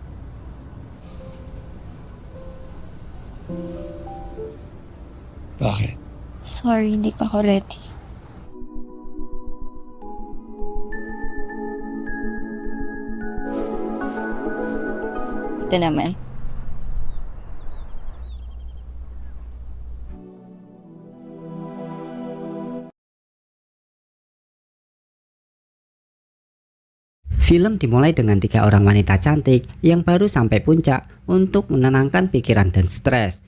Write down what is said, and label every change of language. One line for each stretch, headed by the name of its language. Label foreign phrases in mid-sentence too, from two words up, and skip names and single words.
Filipino: Bakit? Sorry, hindi pa ako ready. ito naman.
Indonesian: Film dimulai dengan 3 orang wanita cantik yang baru sampai puncak untuk menenangkan pikiran dan stres.